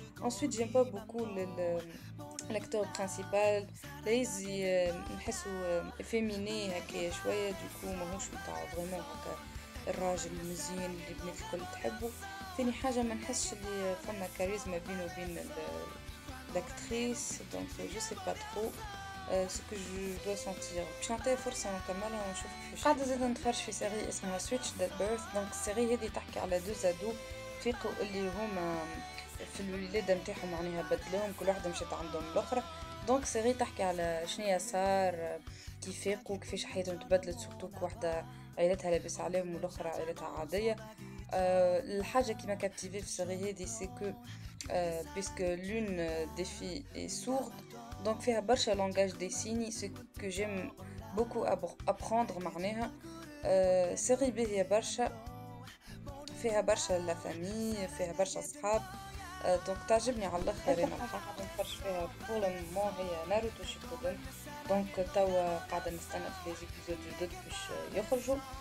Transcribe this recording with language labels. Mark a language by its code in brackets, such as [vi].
[fr] ensuite j'aime pas beaucoup l'acteur principal، [ar] لازي نحسو فيميني هكا شويه، دوكو ماهوش نتاع فريمون هكا الراجل المزيان اللي البنات الكل تحبه. ثاني حاجه ما نحسش اللي فما كاريزما بينه وبين [fr] l'actrice, donc je sais pas trop ce que je dois sentir. [ar] باش نعطيها فرصة نكملها ونشوف كيفاش. قاعدة زادة نتفرج في سيري اسمها Switch That Birth. دونك السيري هذه تحكي على دو زادو فيقوا اللي هما في الولادة متاعهم معناها بدلوهم، كل واحدة مشات عندهم الأخرى. دونك سيري تحكي على شنيا صار كيف فاقوا كيفاش حياتهم تبدلت، سورتو واحدة عائلتها لاباس عليهم والاخرى عائلتها عادية. الحاجة [fr] qui m'a captivée [ar] في السيري هذه [fr] c'est que puisque l'une des filles est sourde, donc [ar] فيها برشا [fr] langage des signes, ce que j'aime beaucoup apprendre [ar] معناها. سيري باهية برشا، فيها برشا لا فامي، فيها برشا صحاب، دونك تعجبني على الاخر. انا قاعده نتفرج فيها بور لو مومون هي ناروتو شيبودن. دونك توا قاعده نستنى في لي زيبيزود جدد باش يخرجوا.